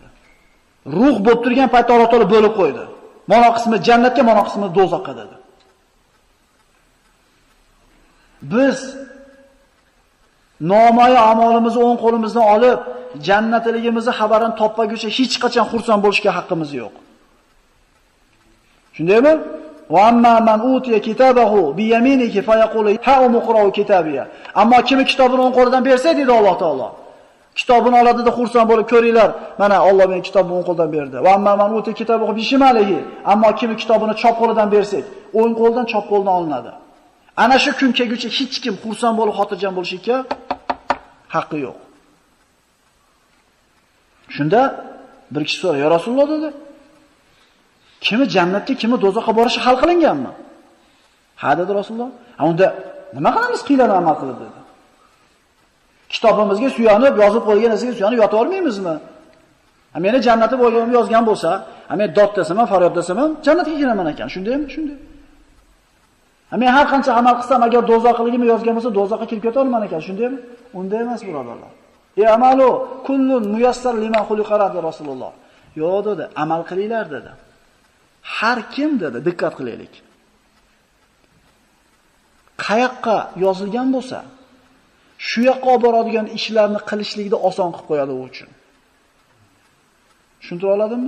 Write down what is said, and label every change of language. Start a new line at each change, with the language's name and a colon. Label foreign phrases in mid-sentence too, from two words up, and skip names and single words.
Uzbek: Ruh bo'lib turgan paytda Alloh taolo bo'lib qo'ydi. Mana qismi jannatga, mana qismi do'zaxga dedi. Biz nomoya amalimizni o'ng qo'limizdan olib, jannatligimizni xabarini topmaguncha hech qachon xursand bo'lishga haqqimiz yo'q.
Arabic: Shundaymi? وأما من أوتي كتابه بيمينه فيقول هاؤم اقرؤوا كتابيه.
Uzbek: Ammo kim kitobini o'ng qo'lidan bersa, dedi Alloh taolo. Kitobini oladida xursand bo'lib ko'ringlar, mana Alloh menga kitobni o'ng qo'ldan berdi.
Arabic: وأما من أوتي كتابه بشماله.
Uzbek: Ammo kim kitobini chop qo'lidan bersak, o'ng qo'ldan chop qo'ldan olinadi. Ana shu kun kelguncha hech kim xursand bo'lib xotirjam bo'lishga haqqi yo'q. Shunda bir kishi so'radi,
Arabic: "يا رسول الله"
Uzbek: dedi. "Kimi jannatga, kimi do'zaxga borishi hal qilinganmi?" "Ha" dedi Rasululloh. "Ha unda nima qilamiz qiylan amal qilib?" dedi. Kitobimizga suyanib, yozib qo'ygan narsaga suyanib yota olmaymizmi? Meni jannati bo'lganimni yozgan bo'lsa, men dod desam, faryod desam, jannatga kiraman ekan. Shundaymi? Shunday. Men har qancha amal qilsam, agar do'zaxligimni yozgan bo'lsa, do'zaxga kirib keta olman ekan. Shundaymi? Unday emas, birodarlar.
Arabic: اعملوا كل ميسر لمن خلق
Uzbek: dedi Rasululloh. Yo'q dedi, amal qilinglar dedi. Har kim dedi, diqqat qilaylik. Qayoqqa yozilgan bo'lsa, shu yoqqa olib boradigan ishlarni qilishlikni oson qilib qo'yadi u uchun. Tushuntira oladimmi?